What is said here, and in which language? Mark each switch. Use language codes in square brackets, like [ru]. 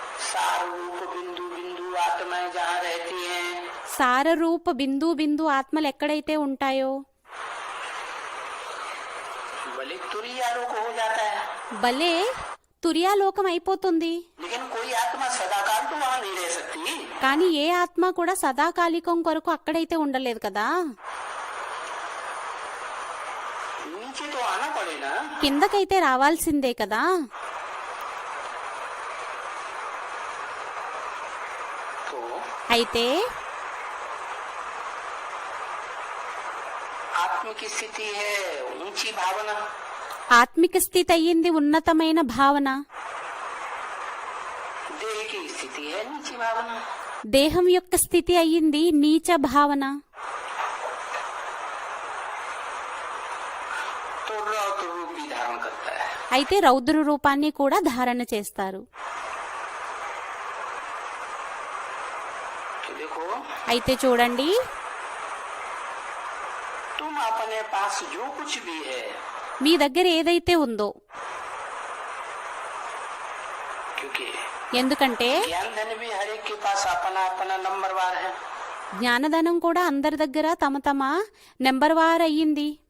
[hi] सार रूप बिंदु बिंदु आत्माएं जहाँ रहती हैं, [te] సార రూప బిందు బిందు ఆత్మలు ఎక్కడైతే ఉంటాయో [hi] भले तुरीय आलोक हो जाता है, [te] భలే తుర్యాలోకం అయిపోతుంది. [hi] लेकिन कोई आत्मा सदाकाल तो वहाँ नहीं रह सकती. [te] కానీ ఏ ఆత్మ కూడా సదాకాలికం కొరకు అక్కడైతే ఉండలేదు కదా. [hi] नीचे तो आना पड़ेगा. [te] కిందకైతే రావాల్సిందే కదా. [hi] तो [te] అయితే [hi] आत्मिक स्थिति है ऊंची भावना, [te] ఆత్మిక స్థితి అయ్యింది ఉన్నతమైన భావన. [hi] देह की स्थिति है नीची भावना. [te] దేహం యొక్క స్థితి అయ్యింది నీచ భావన. [hi] तो रौद्र रूप भी धारण करता है. [te] అయితే రౌద్ర రూపాన్ని కూడా ధారణ చేస్తారు. [hi] तो देखो, [te] అయితే చూడండి, [hi] तुम अपने पास जो कुछ भी है, [te] మీ దగ్గర ఏదైతే ఉందో, [hi] क्योंकि [te] ఎందుకంటే [hi] ज्ञान धन भी हर एक के पास अपना अपना नंबरवार है. [te] జ్ఞానధనం కూడా అందరి దగ్గర తమ తమ నెంబర్ వార్ అయ్యింది.